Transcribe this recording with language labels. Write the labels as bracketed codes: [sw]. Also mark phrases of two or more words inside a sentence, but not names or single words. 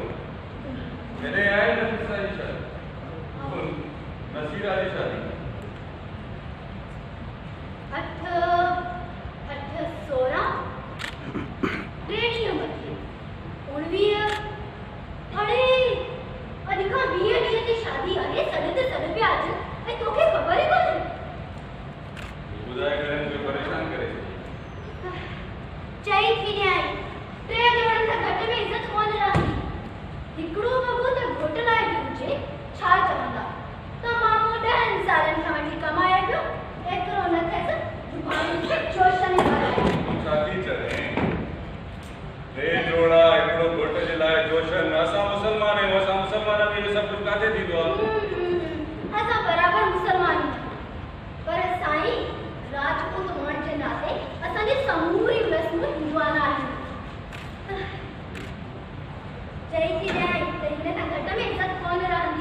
[hi] मेरे आए नफीसा की शादी, नसीरा की शादी। [sd] 16 ट्रेनिंग बची 19 अरे अधिका 20 ॾींहं ते शादी आहे। सॾ पिया अच ऐं तोखे ख़बर ई कोन्हे। ॿुधाए करे मूंखे परेशान करे चई थी ॾियां 3 ॼणनि खां घटि में इज़त कोन रहंदी। हिकिड़ो वॻो त घोट लाइ बि हुजे छा चवंदा त मामो 10 सालनि खां वठी कमाए पियो एतिरो न थिएसि जुबान जोशन कराए। शादी चले टे जोड़ा हिकिड़ो घोट जे लाइ जोशन। असां मुसलमान आहियूं, असां मुसलमान में इहो सभु कुझु काथे थींदो आहे? असां बराबरि मुसलमान आहियूं, पर साईं राजपूत हुअण जे नाते असांजी समूरी रस्मूं हिंदुआना आहिनि। चई थी ॾियां त हिन खां घटि में इज़त कोन रहंदी।